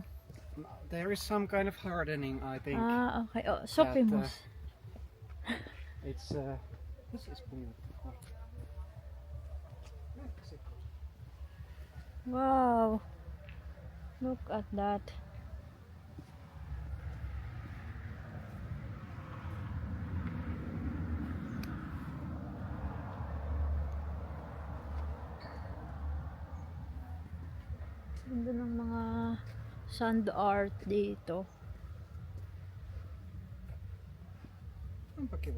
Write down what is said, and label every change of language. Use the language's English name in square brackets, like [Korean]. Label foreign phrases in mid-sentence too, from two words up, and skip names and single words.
[English] There is some kind of hardening, I think. Ah, okay. Oh, Sopimus. It's this is beautiful. Mexico. Wow. Look at that. [Filipino] Ganda ng mga [English] sand art [Filipino] dito. [Finnish] Onpa kiva.